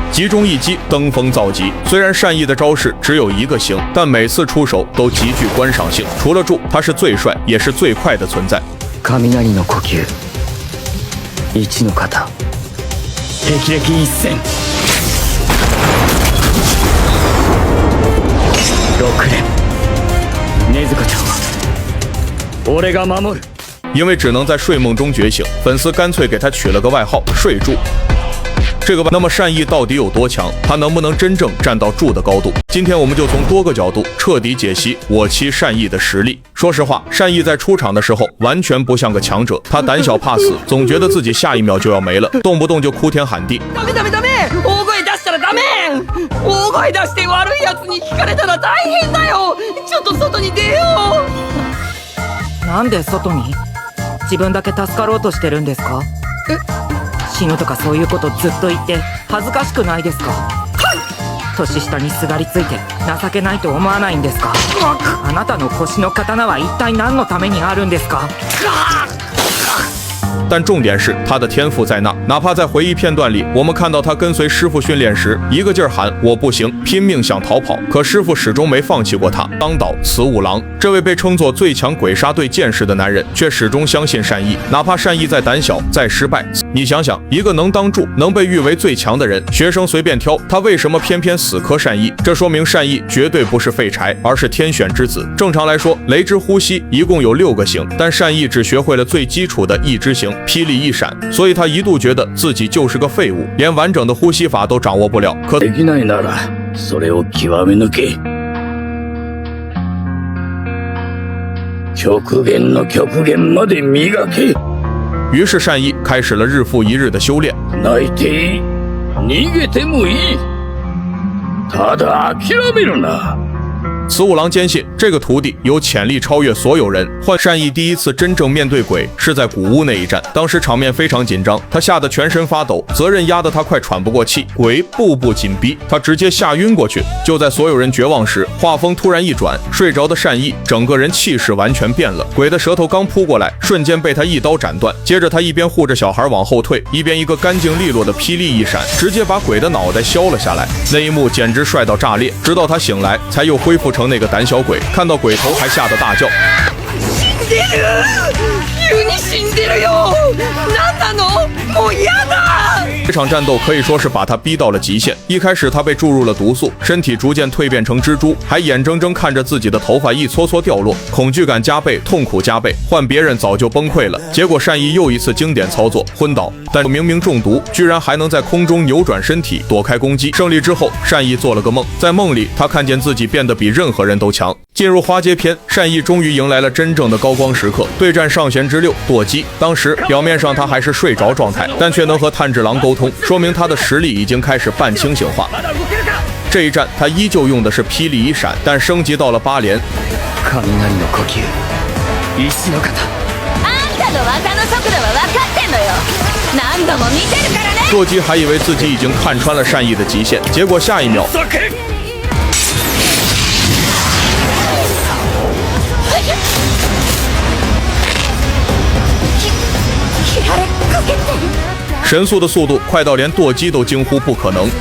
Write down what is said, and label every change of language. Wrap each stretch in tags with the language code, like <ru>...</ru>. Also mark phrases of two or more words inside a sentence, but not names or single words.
<zh>集中一击，登峰造极。虽然善意的招式只有一个型，但每次出手都极具观赏性。除了柱，他是最帅也是最快的存在。</zh> <ja>雷の呼吸，一の型，霹靂一閃。6連。禰豆子ちゃんは俺が守る。</ja> <zh>因为只能在睡梦中觉醒，粉丝干脆给他取了个外号“睡柱”。那么善意到底有多强？他能不能真正站到柱的高度？今天我们就从多个角度彻底解析我妻善意的实力。说实话，善意在出场的时候完全不像个强者，他胆小怕死，总觉得自己下一秒就要没了，动不动就哭天喊地。</zh> <ja>ダメ大声出したらダメ。大声出して悪いやつに聞かれたら大変だよ。ちょっと外に出よう。なんで外に？自分だけ助かろうとしてるんですか？死ぬとかそういうことずっと言って恥ずかしくないですか？年下にすがりついて情けないと思わないんですか？あなたの腰の刀は一体何のためにあるんですか？</ja> <zh>但重点是他的天赋在那，哪怕在回忆片段里，我们看到他跟随师傅训练时，一个劲儿喊我不行，拼命想逃跑，可师傅始终没放弃过他。当岛慈五郎，这位被称作最强鬼杀队剑士的男人，却始终相信善意，哪怕善意再胆小再失败。你想想，一个能当柱、能被誉为最强的人，学生随便挑，他为什么偏偏死磕善意？这说明善意绝对不是废柴，而是天选之子。正常来说，雷之呼吸一共有6个型，但善意只学会了最基础的一之型。霹雳一闪，所以他一度觉得自己就是个废物，连完整的呼吸法都掌握不了。可</zh> <ja>できないならそれを極め抜け。極限の極限まで磨け。</ja> <zh>于是善意开始了日复一日的修炼。</zh> <ja>泣いていい、逃げてもいい。ただ諦めるな。</ja> <zh>慈五郎坚信这个徒弟有潜力超越所有人。善意第一次真正面对鬼是在古屋那一战，当时场面非常紧张，他吓得全身发抖，责任压得他快喘不过气，鬼步步紧逼，他直接吓晕过去。就在所有人绝望时，画风突然一转，睡着的善意整个人气势完全变了。鬼的舌头刚扑过来，瞬间被他一刀斩断，接着他一边护着小孩往后退，一边一个干净利落的霹雳一闪，直接把鬼的脑袋削了下来。那一幕简直帅到炸裂，直到他醒来才又恢复成那个胆小鬼，看到鬼头还吓得大叫。</zh> <ja>急に死んでるよ。何なの？もう嫌だ。</ja> <zh>这场战斗可以说是把他逼到了极限。一开始他被注入了毒素，身体逐渐蜕变成蜘蛛，还眼睁睁看着自己的头发一撮撮掉落，恐惧感加倍，痛苦加倍。换别人早就崩溃了。结果善意又一次经典操作，昏倒，但明明中毒，居然还能在空中扭转身体躲开攻击。胜利之后，善意做了个梦，在梦里他看见自己变得比任何人都强。进入花街篇，善意终于迎来了真正的高光时刻，对战上弦之6舵姬。当时表面上他还是睡着状态，但却能和炭治郎沟通，说明他的实力已经开始半清醒化。这一战他依旧用的是霹雳一闪，但升级到了8连。</zh> <ja>雷の呼吸、一の型。あんたの技の速度は分かってんのよ。何度も見てるからね。</ja> <zh>舵姬还以为自己已经看穿了善意的極限，结果下一秒。神速的速度快到连舵姬都惊呼不可能。</zh>